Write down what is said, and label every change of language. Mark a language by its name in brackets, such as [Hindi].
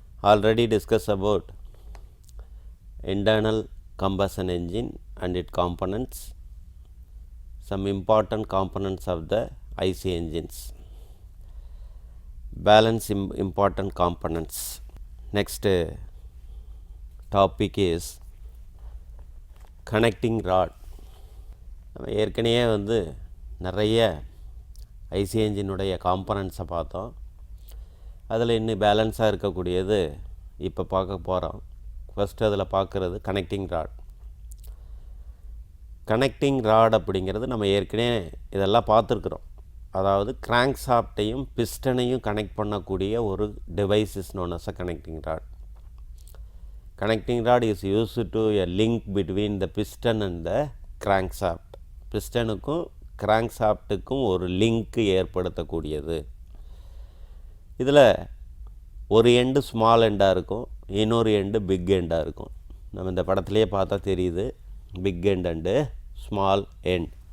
[English] Already discussed about internal combustion engine and its components, some important components of the IC engines. Balance important components. Next topic is connecting rod. [Tamil] நம்ம ஏற்கனவே நிறைய IC என்ஜினுடைய காம்பனன்ட்ஸை பார்த்தோம். அதில் இன்னும் பேலன்ஸாக இருக்கக்கூடியது இப்போ பார்க்க போகிறோம். ஃபஸ்ட்டு அதில் பார்க்குறது கனெக்டிங் ராட். கனெக்டிங் ராட் அப்படிங்கிறது நம்ம ஏற்கனவே இதெல்லாம் பார்த்துருக்குறோம். அதாவது கிராங்க் ஷாஃப்ட்டையும் பிஸ்டனையும் கனெக்ட் பண்ணக்கூடிய ஒரு device [English] Is known as a connecting rod. Connecting rod is used to a link between the piston and the crankshaft. [Tamil] பிஸ்டனுக்கும் கிராங்க்ஷாஃப்ட்டுக்கும் ஒரு லிங்க் ஏற்படுத்தக்கூடியது. இதில் ஒரு எண்டு ஸ்மால் எண்டாக இருக்கும், இன்னொரு எண்டு பிக் எண்டாக இருக்கும். நம்ம இந்த படத்துலேயே பார்த்தா தெரியுது, big end and small end.